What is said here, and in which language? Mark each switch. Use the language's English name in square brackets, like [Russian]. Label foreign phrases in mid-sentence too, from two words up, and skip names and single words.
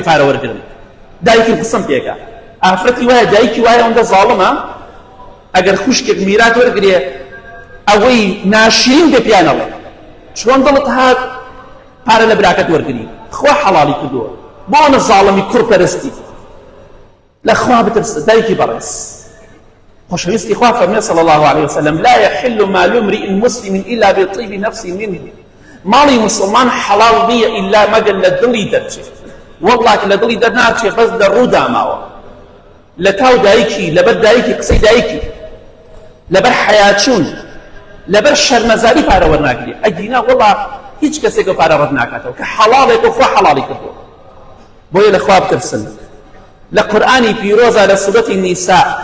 [Central Kurdish] پارە وەرگرن دایکی قسم پێکە ئافرەتی وایە دایکی وایە ئەوەندە زاڵمە ئەگەر خوشکێک میرات وەرگرێ ئەوەی ناشرین بێ پیانەوە چۆن دڵت هات پارە لە براکەت وەرگری خوا حەڵاڵی کردووە بۆ ئەوە زاڵمی کوڕپەرستی لە خوا بترسە دایکی بەڕێز خۆشەویستی خوا فەرمێ [Arabic] صلى الله عليه وسلم لا يحل مال امرئ مسلم إلا بطيب نفس منه [Central Kurdish] ماڵی مسلمان حەڵاڵ نییە ئیلا مەگەر لە دڵی دەرچێت والله لە دڵی دەرناچێ بەس لە ڕوو داماوە لە تاو دایکی لەبەر دایکی قسەی دایکی لەبەر حەیاچوون لەبەر شەرمەزاری پارە وەرناگرێ ئەگینا والله هیچ کەسێک پارە ڕەت ناکاتەوە کە حەڵاڵێک و خوا حەڵاڵی کردووە بۆیە لە خوا بترسن لە قورئانی پیرۆزە لە سورەتی نیسا